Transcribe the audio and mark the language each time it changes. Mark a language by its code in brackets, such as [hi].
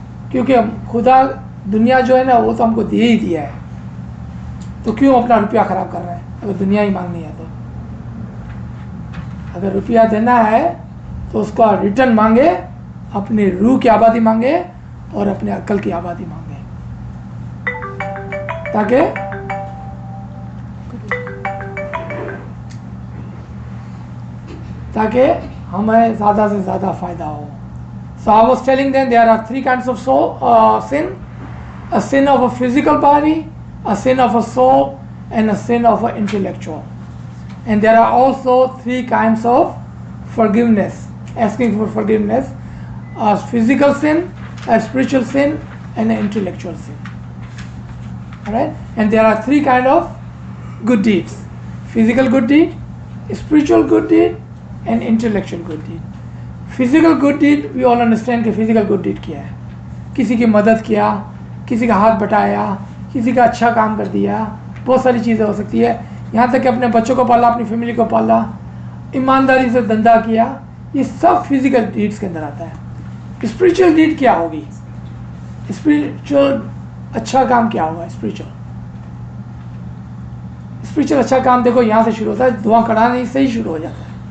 [ur] کیونکہ خدا دنیا جو ہے نا وہ تو ہم کو دے ہی دیا ہے, تو کیوں اپنا روپیہ خراب کر رہے ہیں اگر دنیا ہی مانگنی ہے؟ تو اگر روپیہ دینا ہے تو اس کا ریٹرن مانگے, اپنے روح کی آبادی مانگے اور اپنے عقل کی آبادی مانگے, تاکہ ہمیں زیادہ سے زیادہ فائدہ ہو. [en] So I was telling them there are three kinds of sin. A sin of a physical body, a sin of a soul, and a sin of an intellectual. And there are also three kinds of forgiveness, asking for forgiveness: a physical sin, a spiritual sin, and an intellectual sin. All right? And there are three kinds of good deeds: physical good deed, spiritual good deed, and intellectual good deed. Physical good deed, we all understand [ur] کہ [en] physical good deed [ur] کیا ہے. کسی کی مدد کیا, کسی کا ہاتھ بٹایا, کسی کا اچھا کام کر دیا, بہت ساری چیزیں ہو سکتی ہے. یہاں تک کہ اپنے بچوں کو پالا, اپنی فیملی کو پالا, ایمانداری سے دھندا کیا, یہ سب فزیکل ڈیڈس کے اندر آتا ہے. اسپریچول ڈیڈ کیا ہوگی؟ اسپریچول اچھا کام کیا ہوگا؟ اسپریچول اچھا کام دیکھو یہاں سے شروع ہوتا ہے, دعا کرانے سے ہی شروع ہو جاتا ہے.